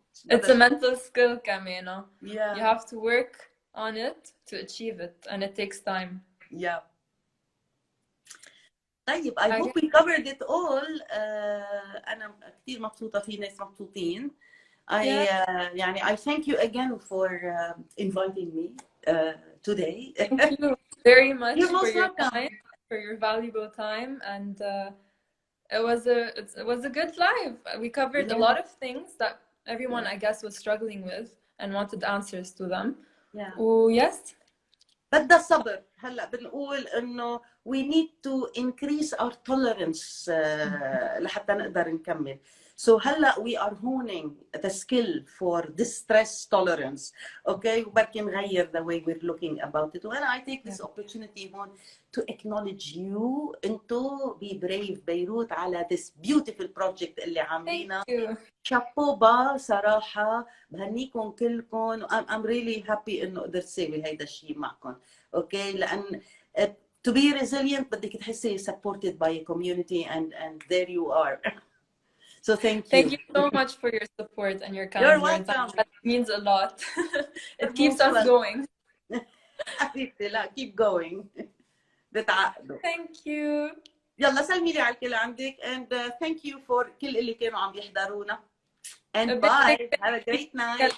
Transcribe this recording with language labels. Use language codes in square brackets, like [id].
[en] It's a mental skill كمان. You have to work on it to achieve it and it takes time. طيب I hope we covered it all. [ar] أنا كثير مبسوطة، في ناس مبسوطين. [en] يعني I thank you again for inviting me today. Thank you very much for your time, for your valuable time, and it was a good live. We covered a lot of things that everyone I guess was struggling with and wanted answers to them. Yes. [ar] بدها صبر. هلا بنقول انه [en] we need to increase our tolerance [ar] لحتى نقدر نكمل. [en] So هلا we are honing the skill for distress tolerance. Okay, [ar] وبركي نغير [en] the way we're looking about it. وانا I take this opportunity هون to acknowledge you. انتو be brave Beirut على this beautiful project [ar] اللي عاملينه. شابوبا صراحة، بهنيكم كلكم. [en] I'm really happy [ar] إنه قدرت سوي هيدا الشيء معكم. [en] okay, لأن to be resilient [ar] بدك تحسي [en] supported by a community and there you are. So thank you. Thank you so much for your support and your kind words. That means a lot. It keeps us going. [ar] حبيبتي لا [en] keep going. [ar] بتعقدوا. [en] Thank you. [ar] يلا سلمي لي على الكل عندك [en] and thank you for [ar] كل اللي كانوا عم يحضرونا. [en] And bye. Have a great night.